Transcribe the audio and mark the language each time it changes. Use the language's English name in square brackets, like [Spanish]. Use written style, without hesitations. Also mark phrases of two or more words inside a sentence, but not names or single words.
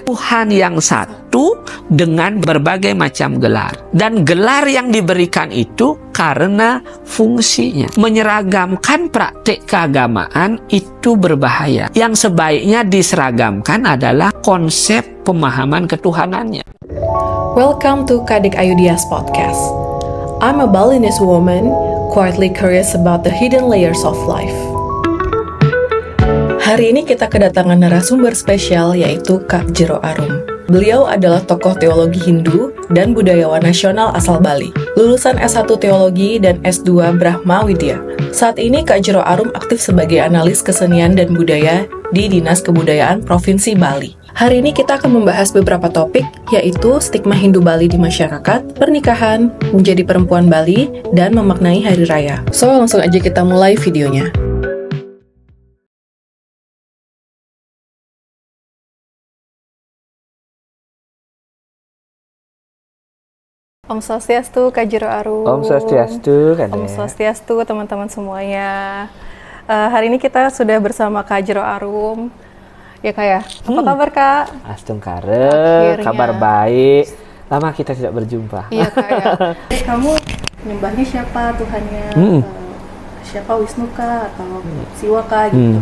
[Indonesian] Tuhan yang satu dengan berbagai macam gelar. Dan gelar yang diberikan itu karena fungsinya. Menyeragamkan praktik keagamaan itu berbahaya. Yang sebaiknya diseragamkan adalah konsep pemahaman ketuhanannya. [English] Welcome to Kadek Ayudias podcast. I'm a Balinese woman, quietly curious about the hidden layers of life. [Indonesian] Hari ini kita kedatangan narasumber spesial yaitu Kak Jero Arum. Beliau adalah tokoh teologi Hindu dan budayawan nasional asal Bali. Lulusan S1 Teologi dan S2 Brahma Widya. Saat ini Kak Jero Arum aktif sebagai analis kesenian dan budaya di Dinas Kebudayaan Provinsi Bali. Hari ini kita akan membahas beberapa topik, yaitu stigma Hindu Bali di masyarakat, pernikahan, menjadi perempuan Bali, dan memaknai hari raya. So, langsung aja kita mulai videonya. Om Swastiastu, Kak Jero Arum. Om Swastiastu, Om Swastiastu, teman-teman semuanya. Hari ini kita sudah bersama Kak Jero Arum. Ya Kak ya, apa kabar Kak? Astungkare, kabar baik. Lama kita tidak berjumpa. Iya Kak ya. Kamu nyembahnya siapa Tuhannya? Siapa Wisnu Kak atau Siwa Kak gitu?